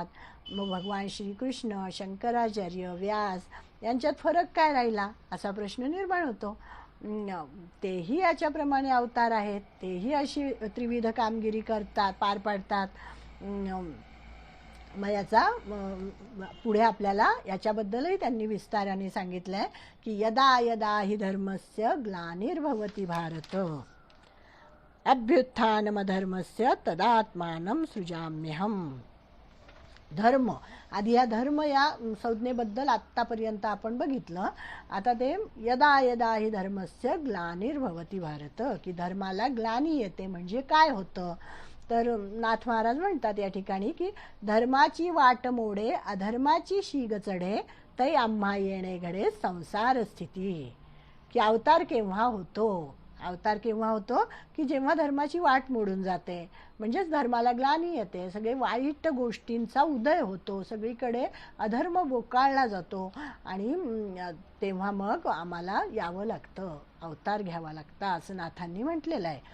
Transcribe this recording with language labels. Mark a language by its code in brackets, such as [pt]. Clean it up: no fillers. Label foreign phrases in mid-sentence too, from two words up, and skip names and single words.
[mr] मग भगवान श्रीकृष्ण, शंकराचार्य, व्यास यांच्यात फरक काय राहिला असा प्रश्न निर्माण होतो. तेही याच्याप्रमाणे अवतार आहेत, तेही अशी त्रिविध कामगिरी करतात, पार पाडतात. मग याचा पुढे आपल्याला याच्याबद्दलही त्यांनी विस्ताराने सांगितलंय की [sa] यदा यदा हि धर्मस्य ग्लानिर्भवति भारत अभ्युत्थानमधर्मस्य तदात्मानं सृजाम्यहम. [mr] धर्म, आधी या धर्म या संज्ञेबद्दल आत्तापर्यंत आपण बघितलं. आता ते [sa] यदा यदा हि धर्मस्य ग्लानिर्भवति भारत, [mr] की धर्माला ग्लानी येते म्हणजे काय होतं. तर नाथ महाराज म्हणतात या ठिकाणी की धर्माची वाट मोडे अधर्माची शीग चढे तै आम्हा येणे घडे संसार स्थिती. की अवतार केव्हा होतो? अवतार केव्हा होतो की जेव्हा धर्माची वाट मोडून जाते, म्हणजेच धर्माला ग्लानी येते, सगळे वाईट गोष्टींचा उदय होतो, सगळीकडे अधर्म बोकाळला जातो आणि तेव्हा मग आम्हाला यावं लागतं, अवतार घ्यावा लागतं, असं नाथांनी म्हटलेलं आहे.